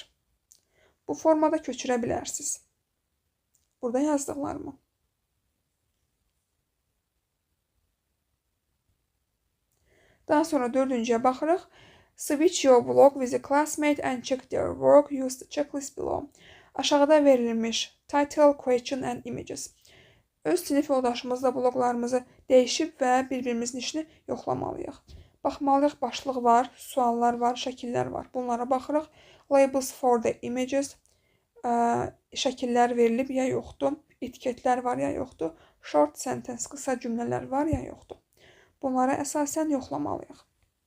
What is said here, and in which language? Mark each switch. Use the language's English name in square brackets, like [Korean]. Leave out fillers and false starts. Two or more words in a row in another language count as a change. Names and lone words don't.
[Azerbaijani] Bu formada köçürə bilərsiniz. Burada yazdıqlarımı. Daha sonra 4-cüyə baxırıq. [English] Switch your blog with a classmate and check their work. Use the checklist below. [Azerbaijani] Aşağıda verilmiş [English] title, question and images. [Azerbaijani] Öz sinif yoldaşımızla bloqlarımızı dəyişib və bir-birimizin işini yoxlamalıyıq. Baxmalıyıq, başlıq var, suallar var, şəkillər var. Bunlara baxırıq. [English] Labels for the images. [Azerbaijani] Şəkillər verilib ya yoxdur. Etiketlər var ya yoxdur. [English] Short sentence, [Azerbaijani] qısa cümlələr var ya yoxdur. Bunlara əsasən yoxlamalıyıq.